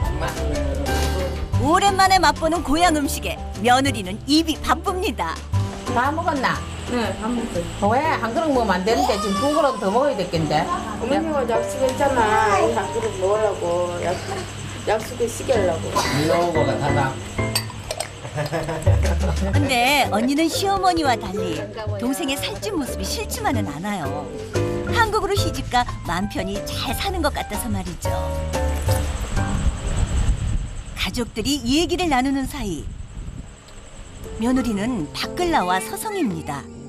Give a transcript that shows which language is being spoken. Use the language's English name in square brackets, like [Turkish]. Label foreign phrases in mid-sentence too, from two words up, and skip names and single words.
[Korean] 오랜만에 맛보는 고향 음식에 며느리는 입이 바쁩니다. 다 먹었나? 네, 한 먹어요. 왜? 한 그릇 먹으면 안 되는데 지금 2그릇 더 먹어야 되겠는데. 어머니가 약속했잖아. 이 한 그릇 먹으라고. 약속을 시키려고. [Vietnamese] Nhiều của cẩn thận vào. [Korean] 근데 언니는 시어머니와 달리 동생의 살찐 모습이 싫지만은 않아요. 한국으로 시집가 맘 편히 잘 사는 것 같아서 말이죠. 가족들이 얘기를 나누는 사이 며느리는 밖을 나와 서성입니다.